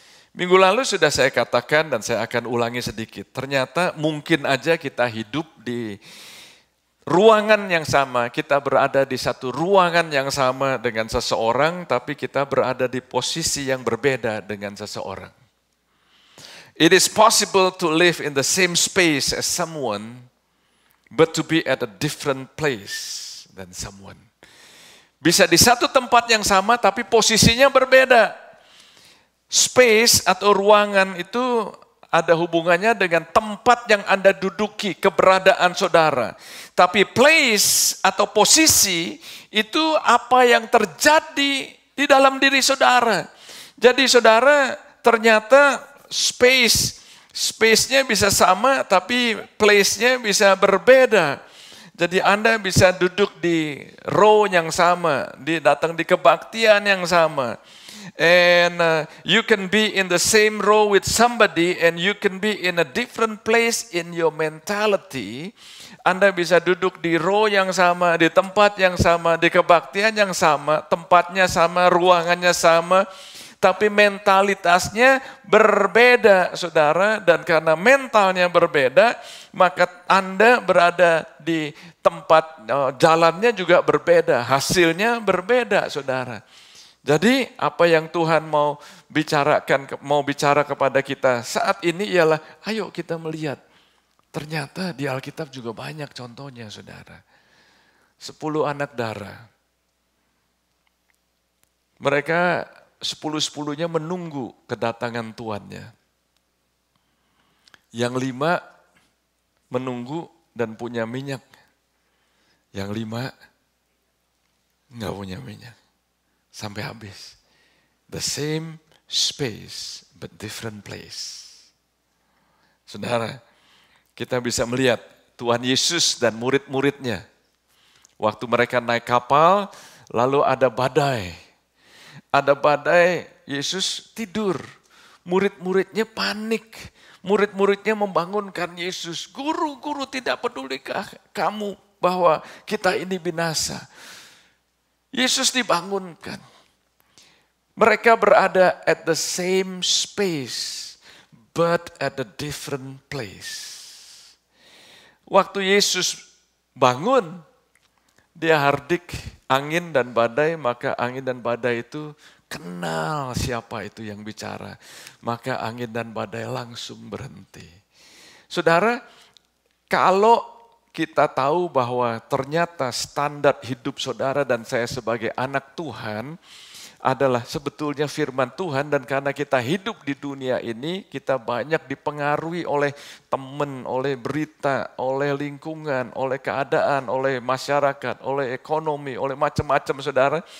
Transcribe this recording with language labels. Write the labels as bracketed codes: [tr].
[id] Minggu lalu sudah saya katakan dan saya akan ulangi sedikit. Ternyata mungkin aja kita hidup di ruangan yang sama, kita berada di satu ruangan yang sama dengan seseorang, tapi kita berada di posisi yang berbeda dengan seseorang. [en] It is possible to live in the same space as someone, but to be at a different place than someone. [id] Bisa di satu tempat yang sama, tapi posisinya berbeda. Space atau ruangan itu ada hubungannya dengan tempat yang Anda duduki, keberadaan saudara. Tapi place atau posisi itu apa yang terjadi di dalam diri saudara. Jadi saudara ternyata space-nya bisa sama tapi place-nya bisa berbeda. Jadi Anda bisa duduk di row yang sama, datang di kebaktian yang sama. [en] And you can be in the same row with somebody and you can be in a different place in your mentality. [id] Anda bisa duduk di row yang sama, di tempat yang sama, di kebaktian yang sama, tempatnya sama, ruangannya sama, tapi mentalitasnya berbeda, saudara. Dan karena mentalnya berbeda, maka Anda berada di tempat, jalannya juga berbeda, hasilnya berbeda, saudara. Jadi apa yang Tuhan mau bicara kepada kita saat ini ialah, ayo kita melihat. Ternyata di Alkitab juga banyak contohnya, saudara. 10 anak darah. Mereka 10-10-nya menunggu kedatangan tuannya. Yang 5 menunggu dan punya minyak. Yang 5 nggak punya minyak. Sampai habis. [en] The same space but different place. [id] Saudara, kita bisa melihat Tuhan Yesus dan murid-muridnya. Waktu mereka naik kapal, lalu ada badai. Ada badai, Yesus tidur. Murid-muridnya panik. Murid-muridnya membangunkan Yesus. Guru, tidak pedulikah kamu bahwa kita ini binasa? Yesus dibangunkan. Mereka berada [en] at the same space, but at a different place. [id] Waktu Yesus bangun, dia hardik angin dan badai, maka angin dan badai itu kenal siapa itu yang bicara. Maka angin dan badai langsung berhenti. Saudara, kalau kita tahu bahwa ternyata standar hidup saudara dan saya sebagai anak Tuhan adalah sebetulnya firman Tuhan, dan karena kita hidup di dunia ini, kita banyak dipengaruhi oleh teman, oleh berita, oleh lingkungan, oleh keadaan, oleh masyarakat, oleh ekonomi, oleh macam-macam, saudara.